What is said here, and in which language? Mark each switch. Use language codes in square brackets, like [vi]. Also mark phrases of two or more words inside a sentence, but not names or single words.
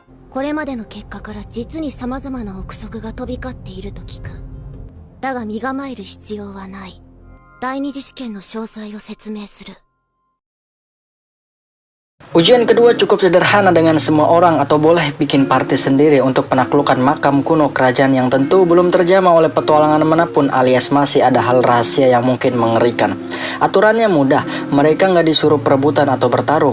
[ja] これまでの結果から実に様々な憶測が飛び交っていると聞く。だが身構える必要はない。第二次試験の詳細を説明する。 [id] Ujian kedua cukup sederhana dengan semua orang atau boleh bikin party sendiri untuk penaklukan makam kuno kerajaan yang tentu belum terjamah oleh petualangan manapun alias masih ada hal rahasia yang mungkin mengerikan. Aturannya mudah, mereka nggak disuruh perebutan atau bertarung.